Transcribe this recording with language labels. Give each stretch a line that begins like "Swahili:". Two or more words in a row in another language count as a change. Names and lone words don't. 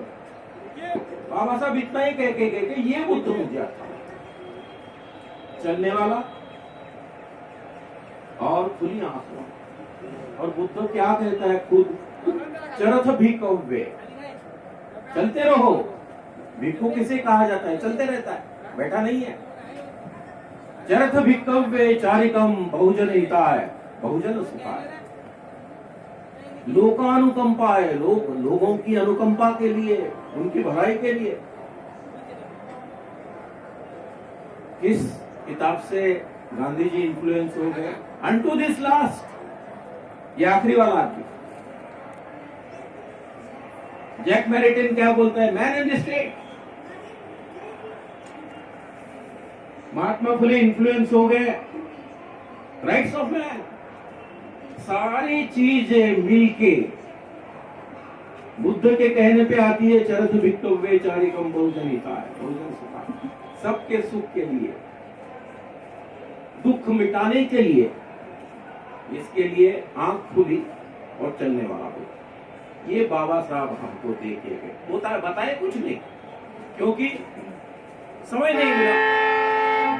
Hindi: बाबा साहब इतना ही कह के ये बुद्ध मुझे आता है, चलने वाला और खुली आंख वाला। और बुद्ध क्या कहता है खुद?
Pali: चरथ भिक्खवे,
Hindi: चलते रहो। भिक्खु किसे कहा जाता है? चलते रहता है, बैठा नहीं है।
Pali: चरथ भिक्खवे चारिकम बहुजन हिताय, बहुजन सुखाय।
Hindi: लोकानुकंपा है, लोगों की अनुकंपा के लिए, उनकी भलाई के लिए। किस किताब से गांधी जी इन्फ्लुएंस हो गए? अनटू दिस लास्ट, ये आखिरी वाला आदमी। जैक मैरिटिन क्या बोलता है? मैन इन द स्टेट। महात्मा फुले इन्फ्लुएंस हो गए, राइट्स ऑफ मैन। सारी चीजें मिलके बुद्ध के कहने पे आती है,
Pali: चरथ भिक्खवे चारिकम बहुजन हिताय, बहुजन सुखाय।
Hindi: सबके सुख के लिए, दुख मिटाने के लिए, इसके लिए आंख खुली और चलने वाला हो। ये बाबा साहब हमको देखे गए, होता है बताए कुछ नहीं, क्योंकि समय नहीं मिला।